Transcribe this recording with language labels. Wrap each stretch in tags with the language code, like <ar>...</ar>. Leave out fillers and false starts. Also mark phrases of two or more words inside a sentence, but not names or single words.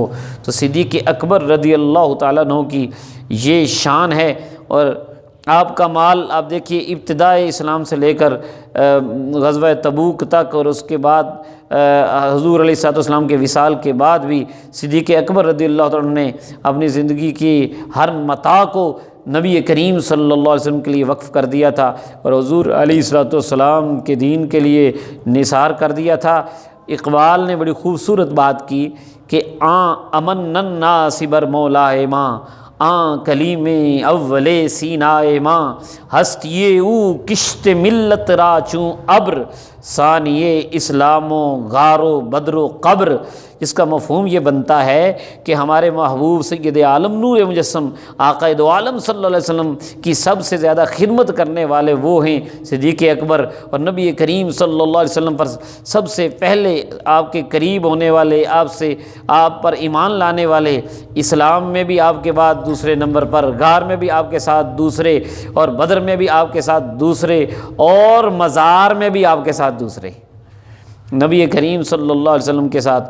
<ur>تو صدیق اکبر رضی اللہ تعالیٰ عنہ کی یہ شان ہے، اور آپ کا مال آپ دیکھیے ابتدائے اسلام سے لے کر غزوہ تبوک تک، اور اس کے بعد حضور علیہ الصلوۃ والسلام کے وصال کے بعد بھی صدیق اکبر رضی اللہ تعالیٰ عنہ نے اپنی زندگی کی ہر متاع کو نبی کریم صلی اللہ علیہ وسلم کے لیے وقف کر دیا تھا، اور حضور علیہ الصلوۃ والسلام کے دین کے لیے نثار کر دیا تھا۔ اقبال نے بڑی خوبصورت بات کی کہ</ur> <fa>امن الناس بر مولائے ماں، کلیم اول سینائے ماں، ہستیے او کشت ملت را چوں ابر، ثانیے اسلام و غار و بدر و قبر۔</fa> <ur>اس کا مفہوم یہ بنتا ہے کہ ہمارے محبوب سید عالم نور مجسم آقا دو عالم صلی اللہ علیہ وسلم کی سب سے زیادہ خدمت کرنے والے وہ ہیں صدیق اکبر، اور نبی کریم صلی اللہ علیہ وسلم پر سب سے پہلے آپ کے قریب ہونے والے، آپ پر ایمان لانے والے، اسلام میں بھی آپ کے بعد دوسرے نمبر پر، غار میں بھی آپ کے ساتھ دوسرے، اور بدر میں بھی آپ کے ساتھ دوسرے، اور مزار میں بھی آپ کے ساتھ دوسرے، نبی کریم صلی اللہ علیہ وسلم کے ساتھ۔</ur>